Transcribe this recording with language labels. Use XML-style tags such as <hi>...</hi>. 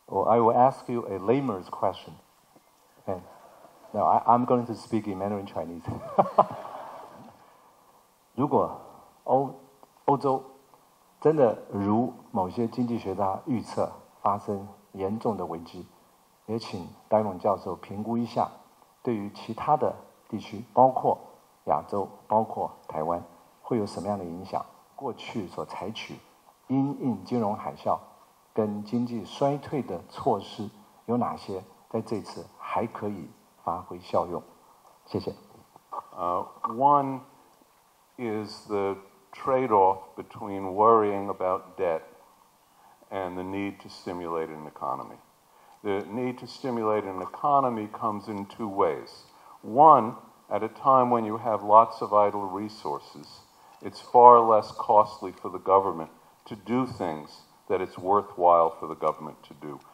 <en>I will ask you a layman's question. Okay. Now, I'm going to speak in Mandarin Chinese.</en> <zh>如果欧洲真的如某些经济学家预测发生严重的危机，也请戴蒙教授评估一下，对于其他的地区，包括亚洲，包括台湾，会有什么样的影响？过去所采取因应金融海啸跟经济衰退的措施有哪些？在这次还可以发挥效用？谢谢。</zh> <en>One is the trade-off between worrying about debt and the need to stimulate an economy. The need to stimulate an economy comes in two ways. One, at a time when you have lots of idle resources, it's far less costly for the government to do things that it's worthwhile for the government to do.</en>